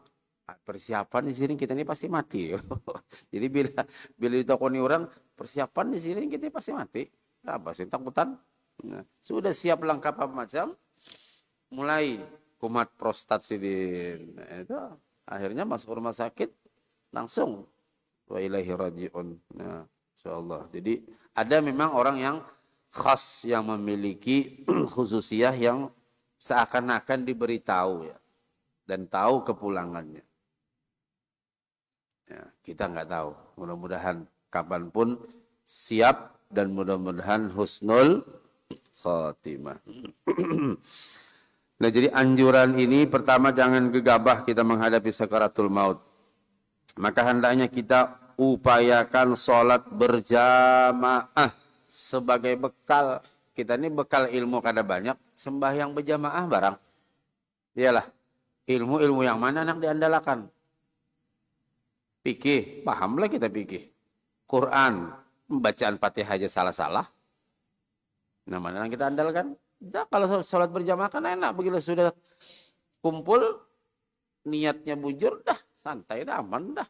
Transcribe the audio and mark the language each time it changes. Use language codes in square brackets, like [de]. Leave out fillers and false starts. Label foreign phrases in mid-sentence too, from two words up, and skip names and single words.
[id] Persiapan di sini kita ini pasti mati. Jadi bila ditokoni orang persiapan di sini kita pasti mati. Apa sih takutan? Nah, sudah siap lengkap apa macam? Mulai kumat prostat sidin. Nah, itu akhirnya masuk rumah sakit langsung [ar] wa ilaihi rajiun. [id] Nah, insyaallah. Jadi ada memang orang yang khas yang memiliki khususiyah yang seakan-akan diberitahu ya dan tahu kepulangannya. Ya, kita nggak tahu. Mudah-mudahan kapanpun siap dan mudah-mudahan husnul khotimah. Nah, jadi anjuran ini pertama jangan gegabah kita menghadapi sakaratul maut. Maka hendaknya kita upayakan sholat berjamaah sebagai bekal. Kita ini bekal ilmu kada banyak, sembahyang berjamaah barang. Iyalah, ilmu-ilmu yang mana nak diandalkan? Fikih, pahamlah kita fikih. Quran, bacaan Fatihah aja salah-salah. Nah, mana yang kita andalkan? Nah, kalau sholat berjamaah kan enak, begitu sudah kumpul, niatnya bujur, dah santai, dah aman, dah.